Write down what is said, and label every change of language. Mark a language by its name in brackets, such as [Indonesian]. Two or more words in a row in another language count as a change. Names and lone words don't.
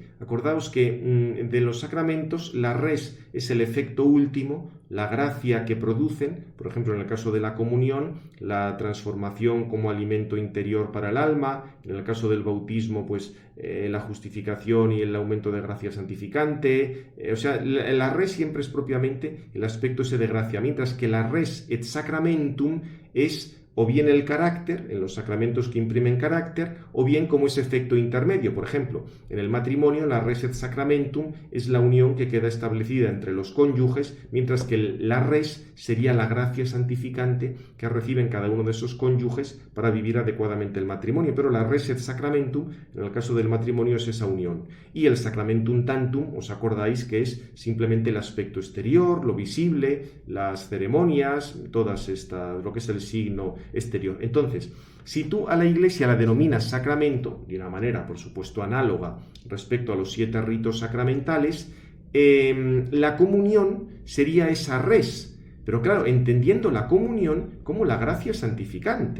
[Spanish] Acordaos que de los sacramentos la res es el efecto último, la gracia que producen, por ejemplo en el caso de la comunión, la transformación como alimento interior para el alma, en el caso del bautismo pues la justificación y el aumento de gracia santificante, o sea, la res siempre es propiamente el aspecto ese de gracia, mientras que la [Latin] res et sacramentum [Spanish] es o bien el carácter, en los sacramentos que imprimen carácter, o bien como ese efecto intermedio. Por ejemplo, en el matrimonio, la [Latin] res et sacramentum [Spanish] es la unión que queda establecida entre los cónyuges, mientras que la res sería la gracia santificante que reciben cada uno de esos cónyuges para vivir adecuadamente el matrimonio. Pero la [Latin] res et sacramentum, [Spanish] en el caso del matrimonio, es esa unión. Y el [Latin] sacramentum tantum, [Spanish] os acordáis que es simplemente el aspecto exterior, lo visible, las ceremonias, lo que es el signo exterior. Entonces, si tú a la Iglesia la denominas sacramento, de una manera, por supuesto, análoga respecto a los 7 ritos sacramentales, la comunión sería esa res, pero claro, entendiendo la comunión como la gracia santificante.